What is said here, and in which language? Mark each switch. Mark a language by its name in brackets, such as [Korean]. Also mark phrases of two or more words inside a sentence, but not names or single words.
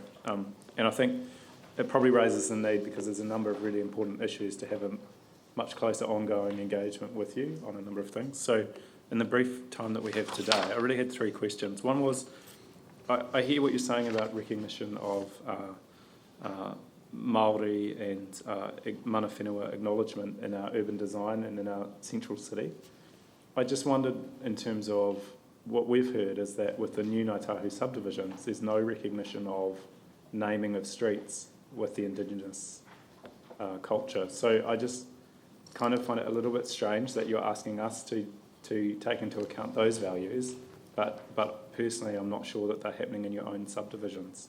[English] And I think it probably raises the need, because there's a number of really important issues, to have a much closer ongoing engagement with you on a number of things. So in the brief time that we have today, I really had 3 questions. One was, I hear what you're saying about recognition of Māori and [Māori] mana whenua [English] acknowledgement in our urban design and in our central city. I just wondered, in terms of what we've heard, is that with the new Ngāi Tahu subdivisions, there's no recognition of naming of streets with the Indigenous culture. So I just kind of find it a little bit strange that you're asking us to take into account those values, but personally I'm not sure that they're happening in your own subdivisions.